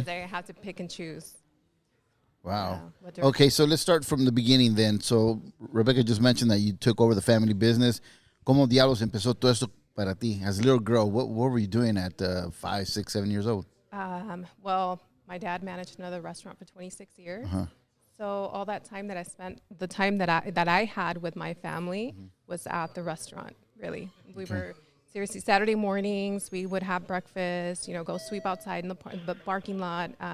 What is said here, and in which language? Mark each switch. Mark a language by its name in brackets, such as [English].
[English] they had to pick and choose. Wow. what Okay, so let's start from the beginning then. So Rebecca just mentioned that you took over the family business. [Spanish] ¿Cómo diablos empezó todo esto para ti? [English] As a little girl, what were you doing at 5, 6, 7 years old? Well, my dad managed another restaurant for 26 years. So all that time that I spent, the time that I had with my family was at the restaurant, really. We were, seriously, Saturday mornings, we would have breakfast, go sweep outside in the parking lot.